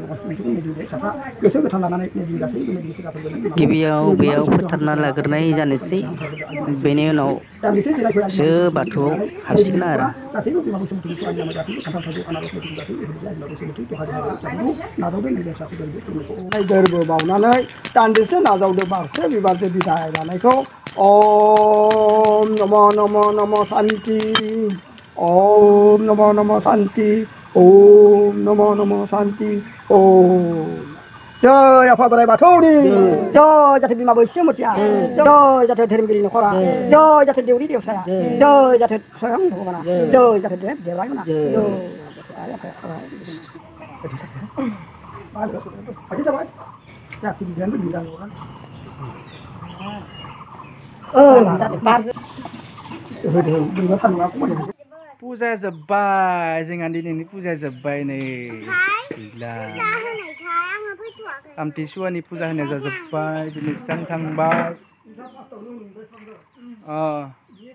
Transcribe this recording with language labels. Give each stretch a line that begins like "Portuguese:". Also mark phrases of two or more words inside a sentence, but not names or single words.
Bodo: देवगन नोंसोरनि मिजिं फिसाफ्रा गोसो गोथार लानानै निजिनि गासैबो मिजिं फुजा फोरबो गिबियाव बेयाव फोथारना लाग्रोनाय जानोसै बेनि उनावसो बाथौआव हाबसिगोन आरो गासैबो बिमा बैसोमुथि सुवानि नामै गासैबो खान्थाल थाइजौ आनारस बायदि गासैबो बिमा बैसोमुथि दहाय नाजावदों नैबे फिसाफोरखौ गोरबो बावनानै दान्दिसे नाजावदो बारसे बिबारदो बिदाय लानायखौ
Sanskrit: ओम नमः शान्ति ओम नमः शान्ति ओम नमः शान्ति
Bodo: ओम जय आफा बोराइ बाथौनि जय जाथे बिमा बैसोमुथिया जय जाथे धोरोमगिरि नखरा जय जाथे देउरि देवसाया जय जाथे स्वयं भगवाना जय जाथे देव देवरायमोना जय जाथे आइ आफाया पुजा जोब्बाय जोंहा दिनैनि पुजा जोब्बाय नै गैला आमथिसुवानि पुजा होनाया जाजोब्बाय दिनै स्रां थांबाय